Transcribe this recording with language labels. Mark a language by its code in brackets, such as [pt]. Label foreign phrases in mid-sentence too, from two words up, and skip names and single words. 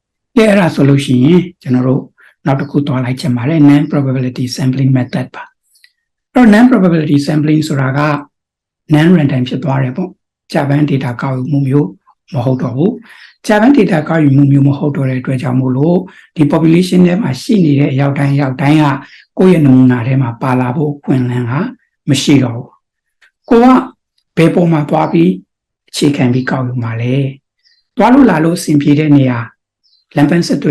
[my] အဲ့ဒါဆိုလို့ရှိရင်ကျွန်တော်တို့နောက်တစ်ခုသွားလိုက်ချင်ပါတယ် [en] non probability sampling method [my] ပါအဲ့တော့ [en] non probability sampling [my] ဆိုတာက [en] non random [my] ဖြစ်သွားတယ်ပေါ့ကြာပန်း data ကောက်ယူမှုမျိုးမဟုတ်တော့ဘူးကြာပန်း data ကောက်ယူမှုမျိုးမဟုတ်တော့တဲ့အတွက်ကြောင့်မို့လို့ဒီ population ထဲမှာရှိ နေတဲ့အရောက်တိုင်းကကိုယ့်ရဲ့နမူနာထဲမှာပါလာဖို့ခွင့်လန်းကမရှိတော့ဘူးကိုကဘယ်ပုံမှာသွားပြီးအခြေခံပြီးကောက်ယူမှာလဲသွားလို့လာလို့အဆင်ပြေတဲ့နေရာလမ်းပန်းဆက်သွယ်